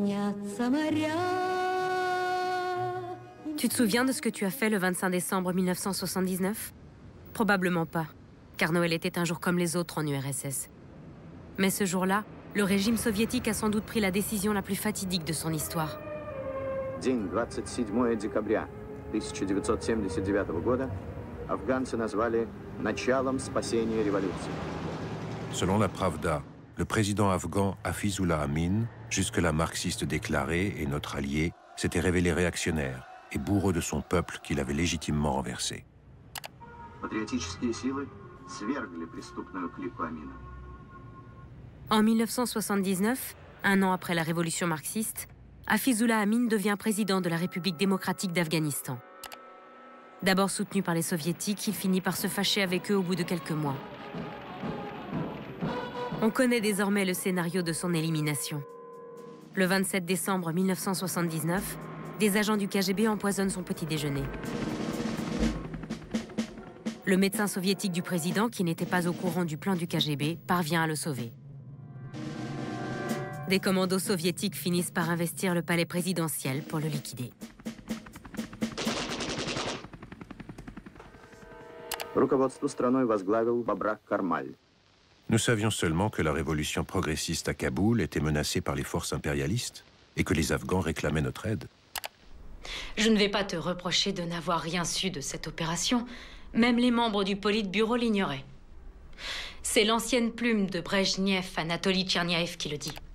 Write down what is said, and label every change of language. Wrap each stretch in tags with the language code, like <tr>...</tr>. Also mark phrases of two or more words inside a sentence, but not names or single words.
<fr>Tu te souviens de ce que tu as fait le 25 décembre 1979? Probablement pas, car Noël était un jour comme les autres en URSS. Mais ce jour-là, le régime soviétique a sans doute pris la décision la plus fatidique de son histoire.</fr> <ru>День 27 декабря 1979 года афганцы назвали началом спасения революции.</ru> <fr>Selon la Pravda, le président afghan Hafizullah Amin, jusque-là marxiste déclaré et notre allié, s'était révélé réactionnaire et bourreau de son peuple qu'il avait légitimement renversé.</fr> <ru>Патриотические силы свергли преступную клику Амина.</ru> <fr>En 1979, un an après la révolution marxiste, Hafizullah Amin devient président de la République démocratique d'Afghanistan. D'abord soutenu par les soviétiques, il finit par se fâcher avec eux au bout de quelques mois. On connaît désormais le scénario de son élimination. Le 27 décembre 1979, des agents du KGB empoisonnent son petit déjeuner. Le médecin soviétique du président, qui n'était pas au courant du plan du KGB, parvient à le sauver. Des commandos soviétiques finissent par investir le palais présidentiel pour le liquider.</fr> <ru>Руководство страной возглавил Бабрак Кармаль.</ru> <fr>Nous savions seulement que la révolution progressiste à Kaboul était menacée par les forces impérialistes et que les Afghans réclamaient notre aide. Je ne vais pas te reprocher de n'avoir rien su de cette opération. Même les membres du Politburo l'ignoraient. C'est l'ancienne plume de Brejnev, Anatoly Tcherniaev, qui le dit.</fr>